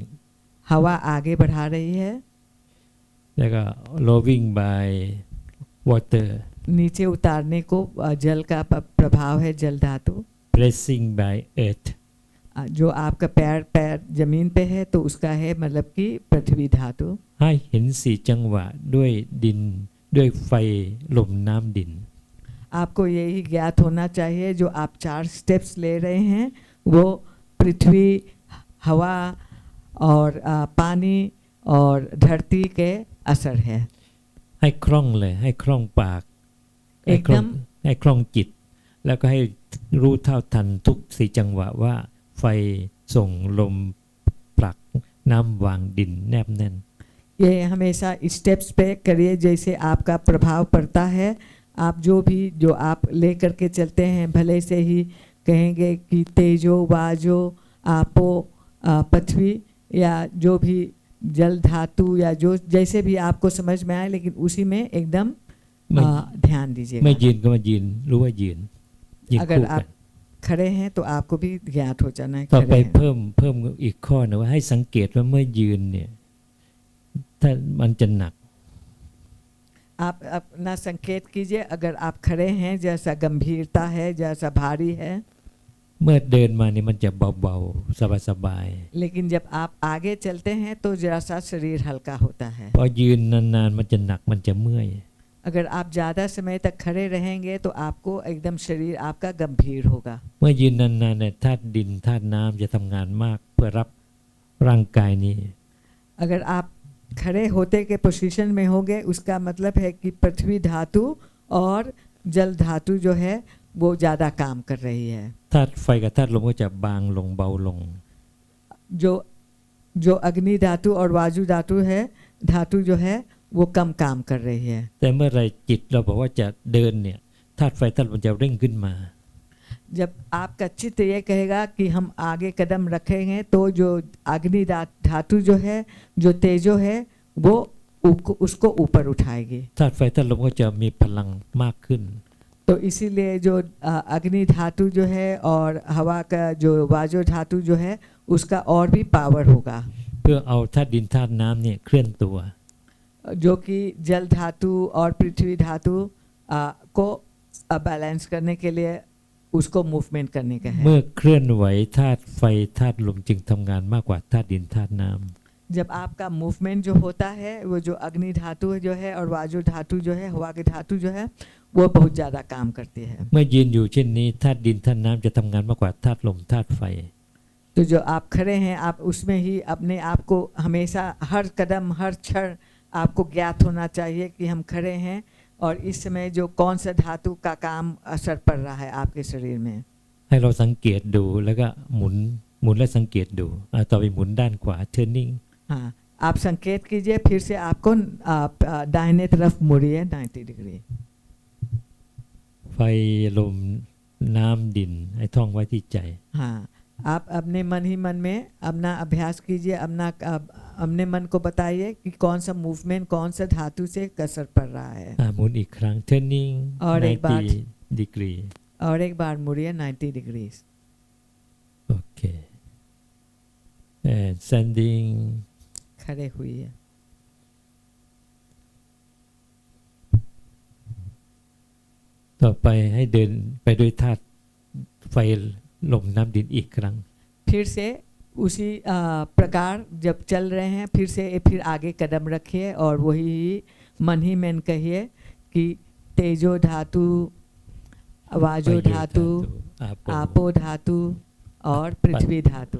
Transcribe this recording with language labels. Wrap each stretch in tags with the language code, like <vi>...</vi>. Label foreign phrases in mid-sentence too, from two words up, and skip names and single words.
<hi>हवा आगे बढ़ा रही है।</hi> <en>แล้วก็ lowering by water</en> <hi>नीचे उतारने को जल का प्रभाव है जल धातु।</hi> <en>pressing by earth</en> <hi>जो आपका पैर जमीन पे है तो उसका है मतलब कि पृथ्वी धातु।</hi> <th>ให้เห็นสี่จังหวะด้วยดินด้วยไฟลมน้ำดิน</th> <hi>आपको यही ज्ञात होना चाहिए जो आप 4 स्टेप्स ले रहे हैं वो पृथ्वी हवा और पानी और धरती के असर है।</hi> <th>ให้คล่องเลยให้คล่องปากให้คล่องจิต แล้วก็ให้รู้เท่าทันทุกสี่จังหวะว่าไฟส่งลมผลักน้ำวางดินแนบแน่น</th> <hi>ये हमेशा स्टेप्स पे करिए जैसे आपका प्रभाव पड़ता है। आप जो आप ले करके चलते हैं भले से ही कहेंगे कि तेजो वाजो आपो पृथ्वी या जो भी जल धातु या जो जैसे भी आपको समझ में आए लेकिन उसी में एकदम ध्यान</hi> <th>ไม่</th> <hi>दीजिएगा।</hi> <th>ยืนก็มายืนรู้ว่ายืน</th> <hi>अगर</hi> <th>คู่กั</th> <hi>आप</hi> <th>น</th> <hi>खड़े हैं तो आपको भी ज्ञात हो जाना है</hi> <th>ต่อไป</th> <hi>खड़े हैं।</hi> <th>เพิ่มอีกข้อนะว่าให้สังเกตว่าเมื่อยืนเนี่ยถ้ามันจะหนัก</th> <hi>आप अपना संकेत कीजिए अगर आप खड़े हैं जैसा गंभीरता है जैसा भारी है।</hi> <th>เมื่อเดินมานี่มันจะเบาๆสบาย</th> <hi>लेकिन जब आप आगे चलते हैं तो जरा सा शरीर हल्का होता है।</hi> <th>ๆพอยืนนานๆมันจะหนักมันจะเมื่อย</th> <hi>अगर आप ज़्यादा समय तक खड़े रहेंगे तो आपको एकदम शरीर आपका गंभीर होगा।</hi> <th>เมื่อยืนนานๆเนี่ยธาตุดินธาตุน้ำจะทำงานมากเพื่อรับร่างกายนี้</th> <hi>अगर आप खड़े होते के पोजीशन में होंगे उसका मतलब है कि पृथ्वी धातु और जल धातु जो है वो ज़्यादा काम कर रही है।</hi> <th>ธาตุไฟกับธาตุลมก็จะบางลงเบาลง</th> <hi>जो अग्नि धातु और वायु धातु है धातु जो है वो कम काम कर रही है।</hi> <th>แต่เมื่อไรจิตเราบอกว่าจะเดินเนี่ยธาตุไฟธาตุลมจะเร่งขึ้นมา</th> <hi>जब आपका चित्त ये कहेगा कि हम आगे कदम रखेंगे तो जो अग्नि धातु जो है, जो तेजो है, वो उसको ऊपर उठाएगी।</hi> <th>ธาตุไฟธาตุลมก็จะมีพลังมากขึ้น</th> <hi>तो इसीलिए जो अग्नि धातु जो है और हवा का जो वाजो धातु जो है उसका और भी पावर होगा,</hi> <th>เพื่อเอาธาตุดินธาตุน้ำเนี่ยเคลื่อนตัว</th> <hi>जो कि जल धातु और पृथ्वी धातु को बैलेंस करने के लिए उसको मूवमेंट करने का है।</hi> <th>เมื่อเคลื่อนไหวธาตุไฟธาตุลมจึงทำงานมากกว่าธาตุดินธาตุน้ำ</th> <hi>जब आपका मूवमेंट जो होता है वो जो अग्नि धातु जो है और वायु धातु जो है, हवा की धातु जो है, वो बहुत ज़्यादा काम करती है।</hi> <th>เมื่อยืนอยู่เช่นนี้ธาตุดินธาตุน้ำจะทำงานมากกว่าธาตุลมธาตุไฟ</th> <hi>तो जो आप खड़े हैं आप उसमें ही अपने आप को हमेशा हर कदम हर क्षण आपको ज्ञात होना चाहिए कि हम खड़े हैं और इस समय जो कौन सा धातु का काम असर पड़ रहा है आपके शरीर में।</hi> <th>ให้เราสังเกตดูแล้วก็หมุนและสังเกตดูต่อไปหมุนด้านขวา turning</th> <hi>हाँ, आप संकेत कीजिए, फिर से आपको दाहिने तरफ मुड़िए 90 डिग्री।</hi> <th>ไฟลมน้ำดินให้ท่องไว้ที่ใจ</th> <hi>हाँ, आप अपने मन ही मन में अपना अभ्यास कीजिए, अपने मन को बताइए कि कौन सा मूवमेंट कौन सा धातु से असर पड़ रहा है।</hi> <th>หมุนอีกครั้ง turning</th> <hi>और एक बार</hi> <en>90 degree</en> <hi>और एक बार मुड़िए 90 डिग्री।</hi> <en>โอเค and standing</en> <hi>खड़े हुई है।</hi> <th>ต่อไปให้เดินไปด้วยธาตุไฟลมน้ำดินอีกครั้ง</th> <hi>फिर से उसी प्रकार जब चल रहे हैं फिर आगे कदम रखिए और वही मन ही मन कहिए कि तेजो धातु, वाजो धातु, आपो धातु और पृथ्वी धातु।</hi>